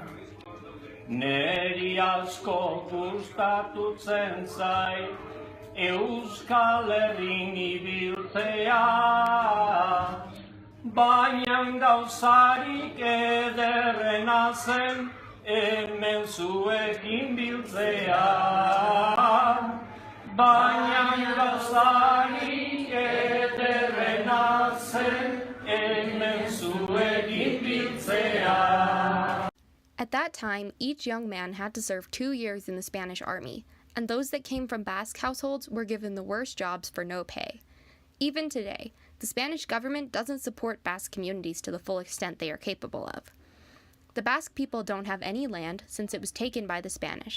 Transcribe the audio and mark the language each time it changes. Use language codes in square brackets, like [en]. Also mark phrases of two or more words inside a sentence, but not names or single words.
[eu] Neri asko gustatutzen zait, Euskal Herrin ibiltzea, baina gauzarik ederrena zen, hemen zuekin biltzea. Baina gauzarik ederrena zen, hemen zuekin biltzea. [en] At that time, each young man had to serve 2 years in the Spanish army, and those that came from Basque households were given the worst jobs for no pay. Even today, the Spanish government doesn't support Basque communities to the full extent they are capable of. The Basque people don't have any land since it was taken by the Spanish.